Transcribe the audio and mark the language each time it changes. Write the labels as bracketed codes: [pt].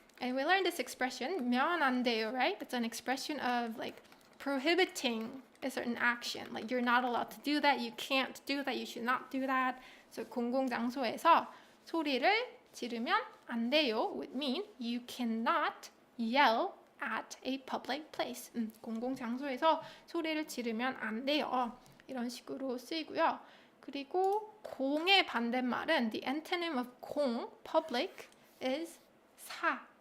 [en] And we learned this expression, 면 안 돼요, right? It's an expression of like prohibiting a certain action. Like you're not allowed to do that, you can't do that, you should not do that. So [ko] 공공 장소에서 소리를 지르면 안 돼요 [en] would mean you cannot yell at a public place. [ko] 공공 장소에서 소리를 지르면 안 돼요. 이런 식으로 쓰이고요. 그리고 공의 반대말은 [en] the antonym of 공, public, is 사.